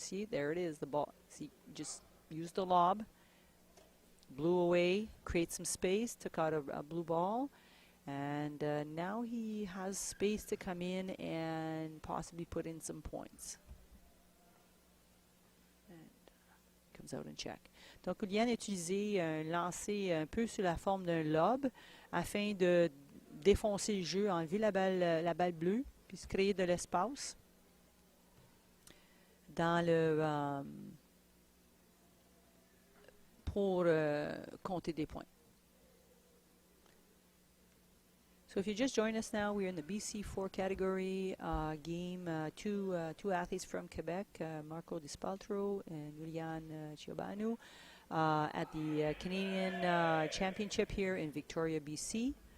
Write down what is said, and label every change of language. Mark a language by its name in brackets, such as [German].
[English] See, there it is, the ball. See, just used the lob, blew away, create some space, took out a blue ball, and now he has space to come in and possibly put in some points. And comes out and check. [French] Donc Iulian a utilisé un lancer un peu sous la forme d'un lob afin de défoncer le jeu, enlever la balle bleue, puis se créer de l'espace dans pour compter des points. [English] So if you just join us now, we're in the BC4 category game. Two athletes from Quebec, Marco Dispaltro and Iulian Ciobanu, at the Canadian Championship here in Victoria, BC.